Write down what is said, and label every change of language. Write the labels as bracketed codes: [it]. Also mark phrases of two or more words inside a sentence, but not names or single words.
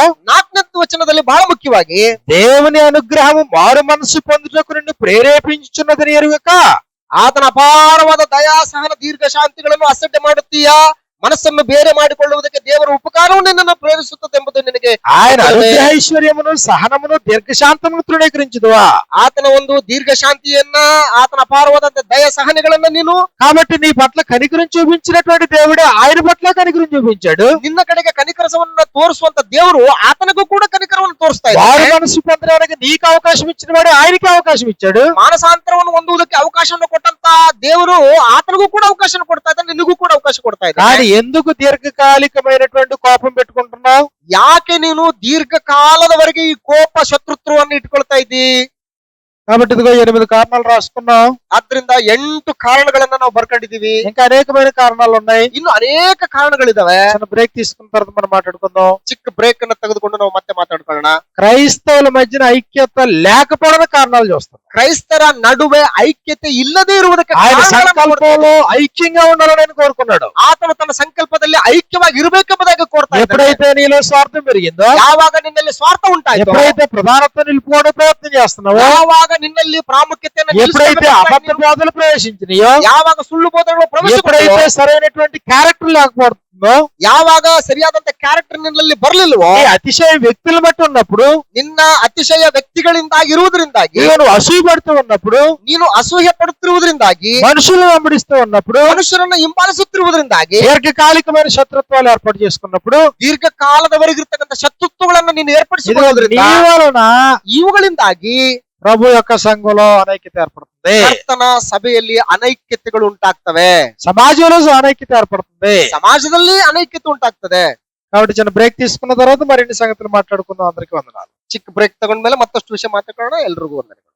[kn] 4ನೇ ವಚನದಲ್ಲಿ ಬಹಳ ಮುಖ್ಯವಾಗಿ [te] దేవుని అనుగ్రహము మారు మనసు పొందుటకు నిన్ను ప్రేరేపించుచున్నదని ఎరుగక [kn] ಆತನ ಅಪಾರವಾದ ದಯಾ ಸಹನ ದೀರ್ಘ ಶಾಂತಿಗಳನ್ನು ಅಸಡ್ಡೆ ಮಾಡುತ್ತೀಯಾ? ಮನಸ್ಸನ್ನು ಬೇರೆ ಮಾಡಿಕೊಳ್ಳುವುದಕ್ಕೆ ದೇವರ ಉಪಕಾರವು ನಿನ್ನನ್ನು ಪ್ರೇರಿಸುತ್ತದೆ ಎಂಬುದು ನಿನಗೆ [te] ఆయన అనుగ్రహైశ్వర్యమును సహనమును దీర్ఘశాంతమును తృణీకరించుదువా. [kn] ಆತನ ಒಂದು ದೀರ್ಘ ಶಾಂತಿಯನ್ನ, ಆತನ ಅಪಾರವಾದ ದಯ ಸಹನೆಗಳನ್ನ ನೀನು [te] కాబట్టి నీ పట్ల కనికరం చూపించినటువంటి దేవుడే ఆయన పట్ల కనికరం చూపించాడు. [kn] ನಿನ್ನ ಕಡೆಗೆ ಕನಿಕರಸವನ್ನ ತೋರಿಸುವಂತ ದೇವರು ಆತನಿಗೂ ಕೂಡ ಕನಿಕರವನ್ನು ತೋರಿಸ್ತಾ [te] వారి [kn] ಇದ್ದಾರೆ. [te] మనసు పొందడానికి నీకు అవకాశం ఇచ్చిన వాడే ఆయనకి అవకాశం ఇచ్చాడు. [kn] ಮಾನಸಾಂತರವನ್ನು ಹೊಂದುವುದಕ್ಕೆ ಅವಕಾಶವನ್ನು ಕೊಟ್ಟಂತ ದೇವರು ಆತನಿಗೂ ಕೂಡ ಅವಕಾಶ ಕೊಡ್ತಾ ಇದ್ದಾನೆ, ನಿನಗೂ ಕೂಡ ಅವಕಾಶ ಕೊಡ್ತಾ [te] కానీ [kn] ಇದ್ದಾನೆ. [te] ఎందుకు దీర్ఘకాలికమైనటువంటి కోపం పెట్టుకుంటున్నావు? [kn] ಯಾಕೆ ನೀನು ದೀರ್ಘಕಾಲದವರೆಗೆ ಈ ಕೋಪ ಶತ್ರುತ್ವವನ್ನು ಇಟ್ಕೊಳ್ತಾ ಇದ್ದಿ? [te] కాబట్టి ఇదిగో 8 కారణాలు రాసుకున్నాం. [kn] ಆದ್ರಿಂದ 8 ಕಾರಣಗಳನ್ನ ನಾವು ಬರ್ಕೊಂಡಿದೀವಿ. [te] ఇంకా అనేకమైన కారణాలు ఉన్నాయి. [kn] ಇನ್ನು ಅನೇಕ ಕಾರಣಗಳಿದಾವೆ. [te] చిన్న బ్రేక్ తీసుకున్న తర్వాత మనం మాట్లాడుకుందాం. [kn] ಚಿಕ್ಕ ಬ್ರೇಕ್ ಅನ್ನ ತೆಗೆದುಕೊಂಡು ನಾವು ಮತ್ತೆ ಮಾತಾಡ್ಕೊಳ್ಳೋಣ. [te] క్రైస్తవుల మధ్యన ఐక్యత లేకపోవడం కారణాలు చూస్తాం. [kn] ಕ್ರೈಸ್ತರ ನಡುವೆ ಐಕ್ಯತೆ ಇಲ್ಲದೆ ಇರುವುದಕ್ಕೆ [te] ఆయన [kn] ಕಾರಣಗಳನ್ನು ನೋಡ್ತಾ [te] సంకల్పంలో ఐక్యంగా ఉండాలని ఆయన కోరుకున్నాడు. [kn] ಆತನು ತನ್ನ ಸಂಕಲ್ಪದಲ್ಲಿ ಐಕ್ಯವಾಗಿ ಇರಬೇಕೆಂಬುದಾಗಿ ಕೋರ್ತಾ ಇದ್ದಾನೆ. [te] ఎప్పుడైతే నీలో స్వార్థం పెరిగిందో, [kn] ಯಾವಾಗ ನಿನ್ನಲ್ಲಿ ಸ್ವಾರ್ಥ ಉಂಟಾಯ್ತು, [te] ఎప్పుడైతే ప్రధానత్వం నిలుపుకోవడం ప్రయత్నం చేస్తున్నావో, [kn] ಯಾವಾಗ ನಿನ್ನಲ್ಲಿ ಪ್ರಾಮುಖ್ಯತೆಯನ್ನು [te] ఎప్పుడైతే అబద్ధ బోధలు ప్రవేశించినాయో, [kn] ಯಾವಾಗ ಸುಳ್ಳು ಬೋಧನೆಗಳು [te] ఎప్పుడైతే [kn] ಪ್ರವೇಶಿಸಿದವೋ, [te] సరైనటువంటి క్యారెక్టర్ లేకపోతుందో, [kn] ಯಾವಾಗ ಸರಿಯಾದಂತ ಕ್ಯಾರೆಕ್ಟರ್ ನಿನ್ನಲ್ಲಿ ಬರ್ಲಿಲ್ವೋ, [te] ఈ అతిశయ వ్యక్తులు బట్టి ఉన్నప్పుడు, [kn] ನಿನ್ನ ಅತಿಶಯ ವ್ಯಕ್ತಿಗಳಿಂದಾಗಿ ಇರುವುದರಿಂದಾಗಿ, [te] నువ్వు అసూయ పడుతూ ఉన్నప్పుడు, [kn] ನೀನು ಅಸೂಹೆ ಪಡುತ್ತಿರುವುದರಿಂದಾಗಿ, [te] మనుషులను వెంబడిస్తూ ఉన్నప్పుడు, [kn] ಮನುಷ್ಯರನ್ನ ಹಿಂಬಾಲಿಸುತ್ತಿರುವುದರಿಂದಾಗಿ, [te] దీర్ఘకాలికమైన శత్రుత్వాలు ఏర్పాటు చేసుకున్నప్పుడు, [kn] ದೀರ್ಘಕಾಲದವರೆಗಿರ್ತಕ್ಕಂಥ ಶತ್ರುತ್ವಗಳನ್ನು ನೀನು [te] ఇదిగో [kn] ಏರ್ಪಡಿಸಿಕೊಳ್ಳೋದ್ರಿಂದ, [te] నీ వలన [kn] ಇವುಗಳಿಂದಾಗಿ [te] ప్రభు యొక్క సంఘంలో అనైక్యత ఏర్పడుతుంది. [kn] ಕರ್ತನ ಸಭೆಯಲ್ಲಿ ಅನೈಕ್ಯತೆಗಳು ಉಂಟಾಗ್ತವೆ, [te] సమాజంలో అనైక్యత ఏర్పడుతుంది. [kn] ಸಮಾಜದಲ್ಲಿ ಅನೈಕ್ಯತೆ ಉಂಟಾಗ್ತದೆ. [te] కాబట్టి చిన్న బ్రేక్ తీసుకున్న తర్వాత మరిన్ని సంగతులు మాట్లాడుకుందాం. అందరికీ వందనాలు. [kn] ಚಿಕ್ಕ ಬ್ರೇಕ್ ತಗೊಂಡ್ಮೇಲೆ ಮತ್ತಷ್ಟು ವಿಷಯ ಮಾತಾಡೋಣ. ಎಲ್ರಿಗೂ ವಂದನೆಗಳು.